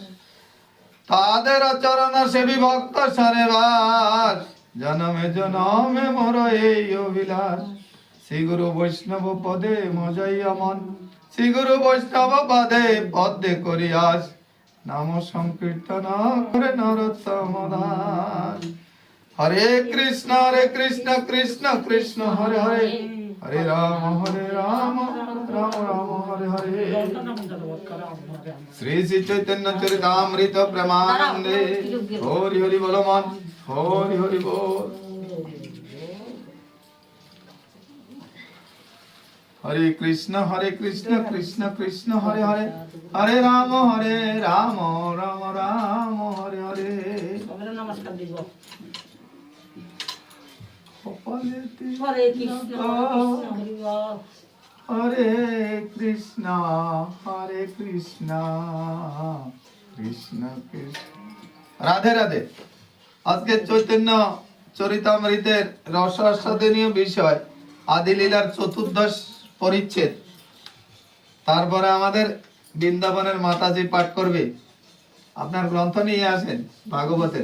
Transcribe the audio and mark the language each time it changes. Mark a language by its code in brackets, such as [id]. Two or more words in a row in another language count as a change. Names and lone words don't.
[bn] তাদের চরণ সেবী ভক্ত সরে বাস জনমে জনমে মোর এই অভিলাষ। শ্রী গুরু বৈষ্ণব পদে মজাইয়া মন শ্রী গুরু বৈষ্ণব পদে পদে করিয়াস নাম সংকীর্তন করে নরোত্তম দাস। [sa] হরে কৃষ্ণ কৃষ্ণ কৃষ্ণ হরে হরে হরে রাম রাম রাম হরে হরে। [bn] শ্রী শ্রী চৈতন্য চরিতামৃত প্রেমানন্দে হরি হরি বোল মন হরি হরি বোল। [sa] हरे कृष्ण कृष्ण कृष्ण हरे हरे हरे राम राम राम हरे हरे। [bn] नमस्कार দিব [sa] हरे कृष्ण हरे कृष्ण कृष्ण कृष्ण राधे राधे। [bn] আজকে চৈতন্য চরিতামৃতের রসাস্বাদনীয় বিষয় আদি লীলার চতুর্দশ পরিচ্ছেদ। তারপরে আমাদের বৃন্দাবনের মাতাজি পাঠ করবে। আপনার গ্রন্থ নিয়ে আসেন ভাগবতের।